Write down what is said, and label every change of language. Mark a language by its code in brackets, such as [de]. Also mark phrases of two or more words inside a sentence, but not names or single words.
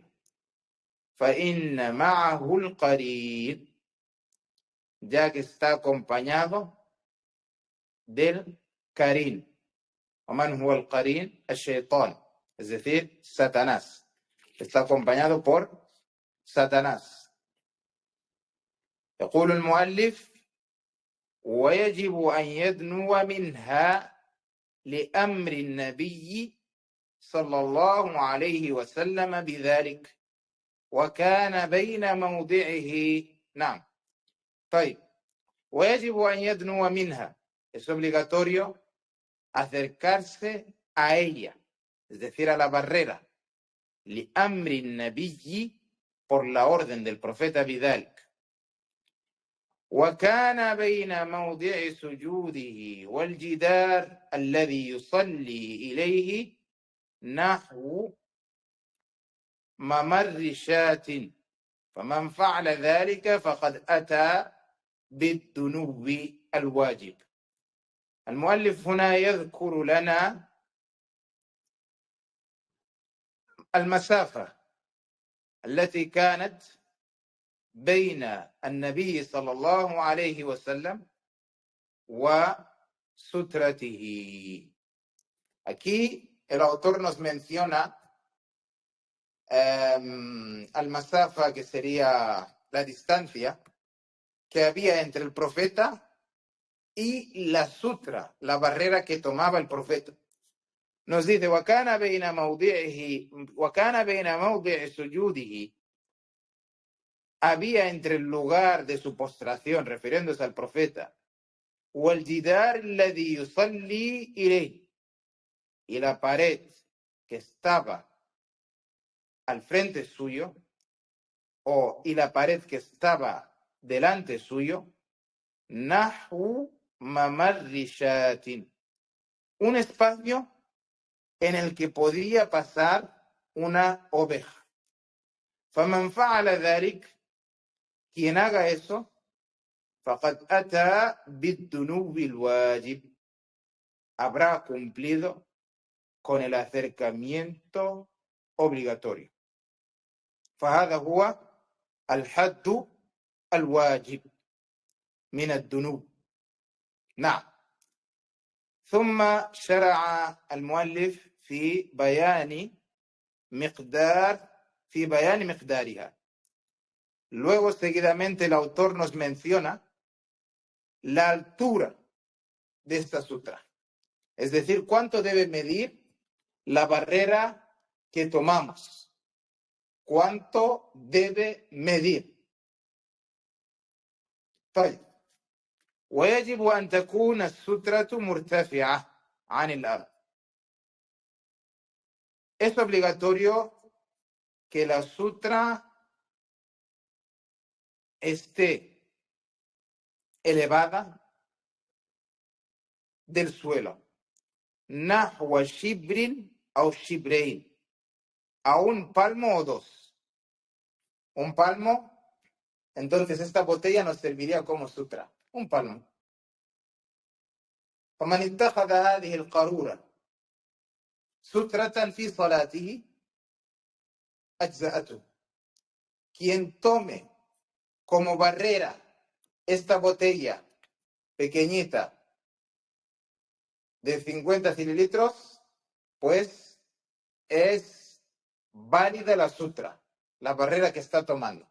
[ar] فإن معه القرين, [es] ya que está acompañado del qarin. [ar] ومن هو القرين؟ الشيطان, [es] es decir, Satanás. Está acompañado por Satanás. [ar] يقول المؤلف ويجب أن يدنو منها لأمر النبي صلى الله عليه وسلم بذلك وكان بين موضعه. نعم. طيب. ويجب أن يدنو منها. [es] Es obligatorio acercarse a ella, es decir, a la barrera. [ar] لأمر النبي, [es] por la orden del profeta بذلك. [ar] وكان بين موضع سجوده والجدار الذي يصلي إليه نحو ممر شاة، فمن فعل ذلك فقد أتى بالدنو الواجب. المؤلف هنا يذكر لنا المسافة التي كانت بين النبي صلى الله عليه وسلم وسترته. [es] Aquí el autor nos menciona المسافة que sería la distancia que había entre el profeta y la sutra, la barrera que tomaba el profeta. Nos dice, [ar] وَكَانَ بَيْنَ مَوْضِعِ سُجُودِهِ, [es] había entre el lugar de su postración, refiriéndose al profeta, [ar] وَالْجِدَارِ الَّذِي يُصَلِّي إِلَيْهِ, [es] y la pared que estaba al frente suyo, y la pared que estaba delante suyo, [ar] نَحْوُ مَمَرِّ شَاةٍ, [es] un espacio en el que podía pasar una oveja. [ar] فَمَنْ فَعَلَ ذَلِكَ, [es] quien haga eso, [ar] فَقَدْ أَتَى بِالذُّنُوبِ الْوَاجِبِ, [es] habrá cumplido con el acercamiento obligatorio. [ar] فهذا هو الحد الواجب من الذنوب. نعم. ثم شرع المؤلف في بيان مقدارها. [es] Luego, seguidamente, el autor nos menciona la altura de esta sutra. Es decir, cuánto debe medir la barrera que tomamos. ¿Cuánto debe medir? [ar] طيب. ويجب أن تكون السترة مرتفعة عن الأرض. [es] Es obligatorio que la sutra esté elevada del suelo. [ar] نحو شبر أو شبرين, [es] a un palmo o dos. Un palmo, entonces esta botella nos serviría como sutra. Un palmo. [ar] فمن اتخذ هذه القارورة سترة في صلاته أجزأته. [es] Quien tome como barrera esta botella pequeñita de 50 mililitros, pues es válida la sutra, la barrera que está tomando.